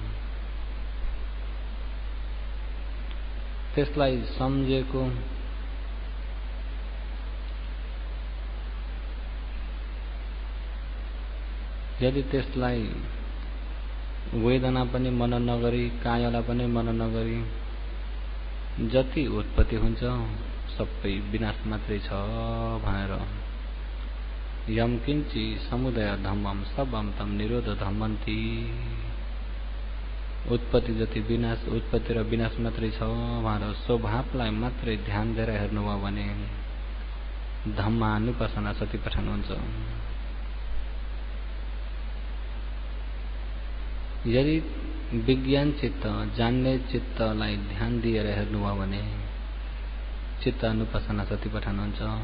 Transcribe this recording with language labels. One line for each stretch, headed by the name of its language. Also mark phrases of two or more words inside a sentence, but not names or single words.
Nepali: त्यसलाई सम्झेको यदि त्यसलाई वेदना पनि मनन नगरी कायलाई पनि मनन नगरी जति उत्पत्ति हुन्छ सबै विनाश मात्रै छ भनेर
Pali: यम किंची समुदय धम्मम सबम तम निरोध धम्मन्ति।
Nepali: उत्पत्ति जति विनाश, उत्पत्ति र विनाश मात्रै छ भनेर स्वभावलाई मात्रै ध्यान दिएर हेर्नुभयो भने धम्मानुपासना सतिपठन हुन्छ। यदि विज्ञान चित्त, जान्ने चित्तलाई ध्यान दिएर हेर्नुभयो भने चित्त अनुपासना सतिपठन हुन्छ।